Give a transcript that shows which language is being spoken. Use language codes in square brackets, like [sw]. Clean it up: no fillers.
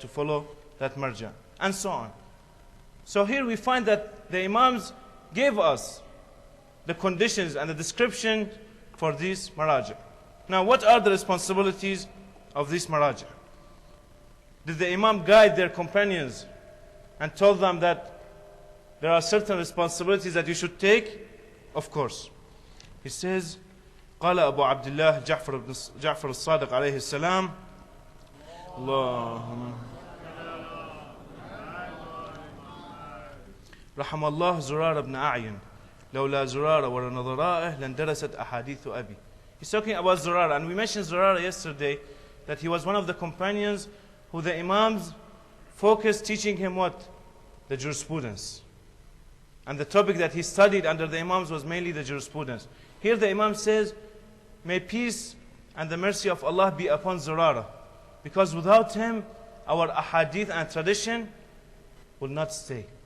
[en] To follow that marja', and so on. So here we find that the imams gave us the conditions and the description for these maraja'. Now, what are the responsibilities of these maraja'? Did the imam guide their companions and told them that there are certain responsibilities that you should take? Of course. He says, [ar] قال أبو عبد الله جعفر الصادق عليه السلام اللهم رحم الله زرار بن أعين لولا زرار ونظرائه لاندرست أحاديث أبي. [en] He's talking about Zurara, and we mentioned Zurara yesterday, that he was one of the companions who the imams focused teaching him what? The jurisprudence. And the topic that he studied under the imams was mainly the jurisprudence. Here the imam says, may peace and the mercy of Allah be upon Zurara, because without him our ahadith and tradition will not stay.